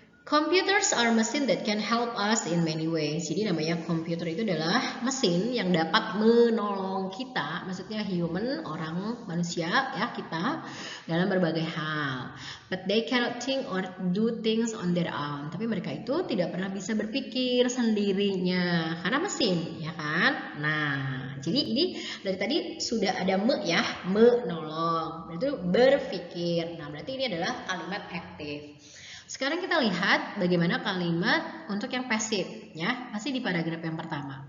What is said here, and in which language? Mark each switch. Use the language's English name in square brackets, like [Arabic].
[English] Computers are machine that can help us in many ways. [Indonesian] Jadi namanya komputer itu adalah mesin yang dapat menolong kita, maksudnya human, orang, manusia, ya kita dalam berbagai hal. [English] But they cannot think or do things on their own. [Indonesian] Tapi mereka itu tidak pernah bisa berpikir sendirinya karena mesin, ya kan? Nah, jadi ini dari tadi sudah ada ya, menolong. Itu berpikir. Nah, berarti ini adalah kalimat aktif. Sekarang kita lihat bagaimana kalimat untuk yang pasif ya, masih di paragraf yang pertama.